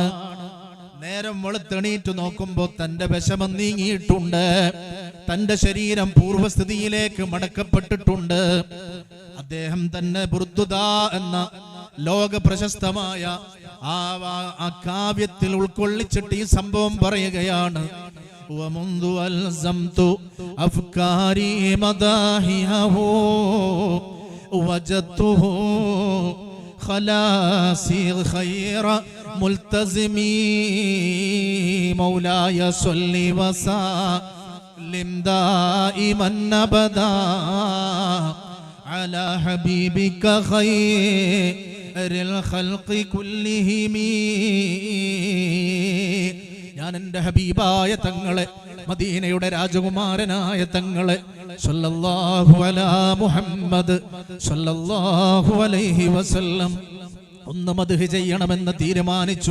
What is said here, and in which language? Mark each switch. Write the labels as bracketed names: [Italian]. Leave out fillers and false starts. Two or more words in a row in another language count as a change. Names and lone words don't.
[Malayalam] നേരം വെളുത്തെണീറ്റ് നോക്കുമ്പോ തന്റെ വിഷമം നീങ്ങിയിട്ടുണ്ട്. തന്റെ ശരീരം പൂർവ്വസ്ഥിതിയിലേക്ക് മടക്കപ്പെട്ടിട്ടുണ്ട്. അദ്ദേഹം തന്നെ ബുർദുദ എന്ന ലോക പ്രശസ്തമായ ആ കാവ്യത്തിൽ ഉൾക്കൊള്ളിച്ചിട്ട് ഈ സംഭവം പറയുകയാണ്. [Arabic] ومنذ ألزمت أفكاري مداحيه وجدته خلاصي خير ملتزمي مولاي صل وسلم دائما أبدا على حبيبك خير الخلق كلهم. [Malayalam] ഞാൻ എൻ്റെ ഹബീബായ തങ്ങളെ, മദീനയുടെ രാജകുമാരനായ തങ്ങളെ [Arabic] صلى الله على محمد صلى الله عليه وسلم [Malayalam] ഒന്ന് മദ്ഹ് ചെയ്യണമെന്ന് തീരുമാനിച്ചു.